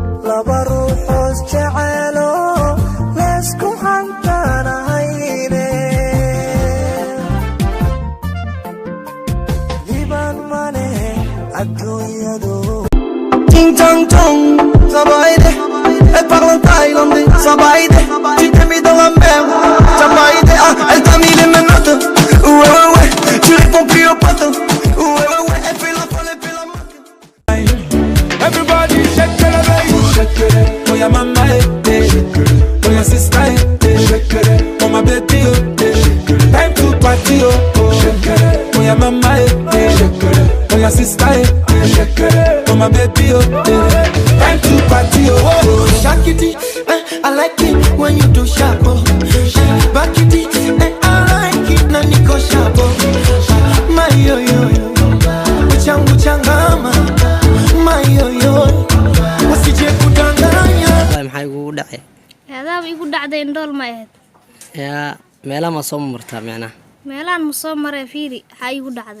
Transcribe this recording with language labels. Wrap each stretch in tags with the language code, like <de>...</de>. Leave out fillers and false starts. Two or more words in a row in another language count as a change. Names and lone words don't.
<so>laba ruuxoos jecelo laysku hantaanahayne diban male adduunyadu</so> <fr>ting tong tong sabayde e parlo thailande sabayde tu t'aimes dans la mer sabayde elle t'a mis les menottes ouais tu réponds plus au poteau ouais elle fait la folle elle fait la moque.</fr> <en>Everybody shake it, baby. Shake it. For your mama, shake it. For your sister, shake it. For my baby, shake it. Time to party, shake it. For your mama, shake it. For your sister, shake it. For my baby, time to party, shake it. I like it when you do sharp, back it. I like it</en> <sw>na niko</sw> <en>sharp, my yo yo yo,</en> <sw>uchangu changama.</sw> <so>maxay ugu dhacay hadaab igu dhacday indhool ma ahayd yaa meelaha ma soo martaa macnaha meelaan ma soo maray fiiri waxaa igu dhacday</so>